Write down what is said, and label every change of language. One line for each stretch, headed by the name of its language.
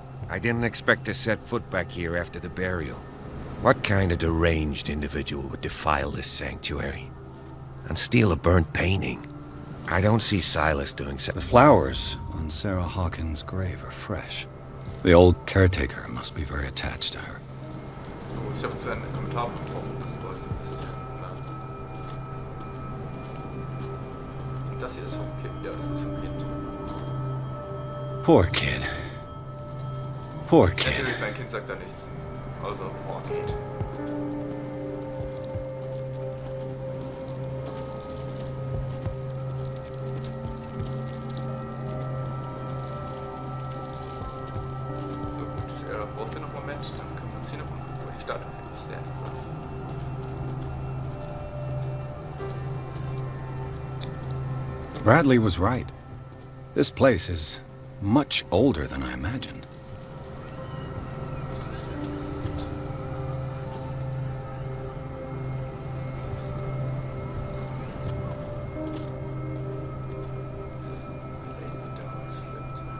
English: I didn't expect to set foot back here after the burial. What kind of deranged individual would defile this sanctuary? And steal a burnt painting? I don't see Silas doing so. The flowers on Sarah Hawkins' grave are fresh. The old caretaker must be very attached to her.
German: So, ich habe jetzt einen Kommentar bekommen, das war so ein bisschen. Und das hier ist vom Kind, ja, das ist vom Kind.
English: Poor kid. Poor kid.
German: Natürlich, mein Kind sagt da nichts. Außer, oh, Kid. So gut, braucht ihr noch einen Moment, dann können wir uns hier noch umgucken, weil die Statue finde ich sehr interessant.
English: Bradley was right. This place is much older than I imagined.
German: Das ist sehr interessant.
English: So, Lady Down slipped.